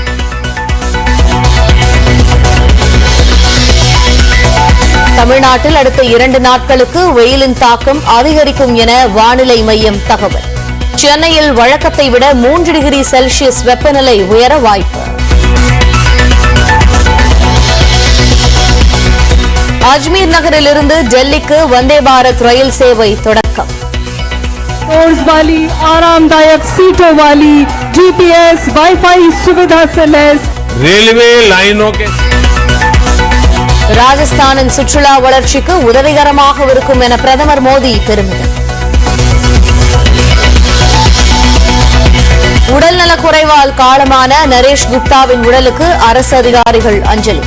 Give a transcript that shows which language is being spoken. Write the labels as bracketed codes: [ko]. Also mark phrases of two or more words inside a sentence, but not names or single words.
[ta] தமிழ்நாட்டில் அடுத்த 2 நாட்களுக்கு வெயிலின் தாக்கம் அதிகரிக்கும் என வானிலை மையம் தகவல். சென்னையில் வழக்கத்தை விட 3 டிகிரி செல்சியஸ் வெப்பநிலை உயர வாய்ப்பு. அஜ்மீர் நகரிலிருந்து டெல்லிக்கு வந்தே பாரத் ரயில் சேவை தொடக்கம். [hi] वाली आरामदायक सीटों वाली [en] GPS WiFi [hi] सुविधा से लैस रेलवे लाइनों के [ta] ராஜஸ்தானின் சுற்றுலா வளர்ச்சிக்கு உதவிகரமாக இருக்கும் என பிரதமர் மோடி பெருமிதம். உடல்நலக் குறைவால் காலமான நரேஷ் குப்தாவின் உடலுக்கு அரசு அதிகாரிகள் அஞ்சலி.